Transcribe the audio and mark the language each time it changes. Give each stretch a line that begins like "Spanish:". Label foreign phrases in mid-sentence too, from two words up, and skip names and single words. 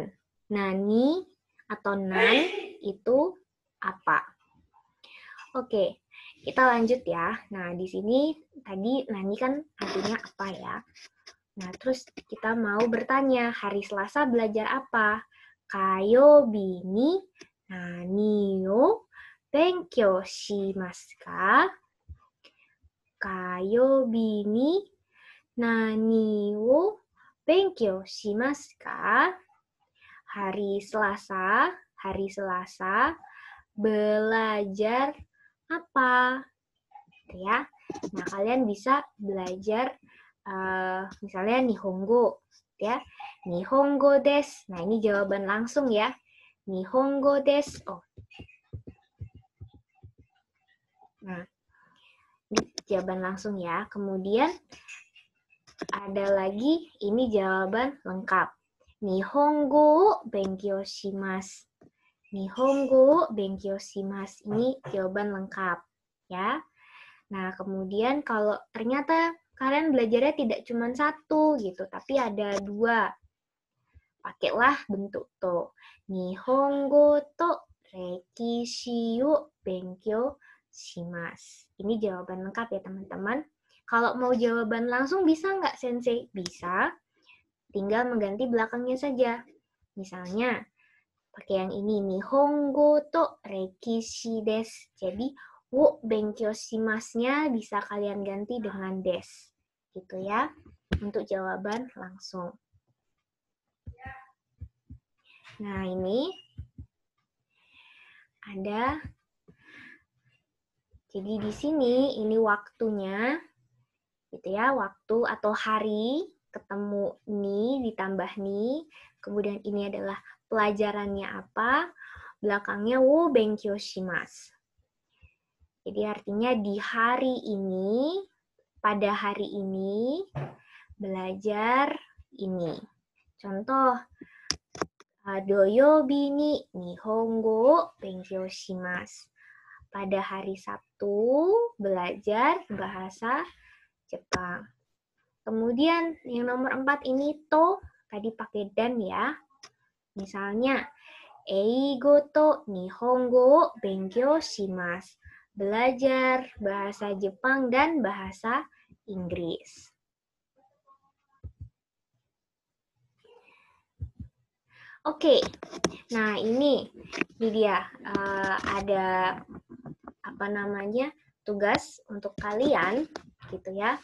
Indonesian: Nani atau nan itu apa? Oke, kita lanjut ya. Nah, di sini tadi nani kan artinya apa ya? Nah, terus kita mau bertanya, hari Selasa belajar apa?
Japanese: 火曜日に何を勉強しますか? 火曜日に何を勉強しますか?
Indonesian: Hari Selasa belajar apa? Gitu ya. Nah, kalian bisa belajar misalnya Nihongo ya.
Japanese: 日本語です.
Indonesian: Nah, ini jawaban langsung ya.
Japanese: 日本語です. Oh.
Indonesian: Nah, ini jawaban langsung ya. Kemudian ada lagi ini jawaban lengkap.
Japanese: 日本語勉強します。日本語勉強します.
Indonesian: Ini jawaban lengkap, ya. Nah, kemudian kalau ternyata kalian belajarnya tidak cuma satu gitu, tapi ada dua. Pakailah bentuk to.
Japanese: 日本語と歴史を勉強します.
Indonesian: Ini jawaban lengkap ya, teman-teman. Kalau mau jawaban langsung bisa nggak, Sensei? Bisa. Tinggal mengganti belakangnya saja. Misalnya, pakai yang ini,
Japanese: 日本語と歴史です.
Indonesian: Jadi,
Japanese: を勉強します-
Indonesian: nya bisa kalian ganti dengan desu. Gitu ya, untuk jawaban langsung. Nah, ini ada. Jadi di sini ini waktunya, gitu ya, waktu atau hari, ketemu ni ditambah ni, kemudian ini adalah pelajarannya apa, belakangnya wo benkyou shimasu. Jadi artinya di hari ini, pada hari ini, belajar ini. Contoh,
Japanese: 土曜日に日本語勉強します.
Indonesian: Pada hari Sabtu, belajar bahasa Jepang. Kemudian yang nomor 4 ini to, tadi pakai dan ya. Misalnya,
Japanese: 英語と日本語勉強します.
Indonesian: Belajar bahasa Jepang dan bahasa Inggris. Oke, nah ini dia ada tugas untuk kalian, gitu ya.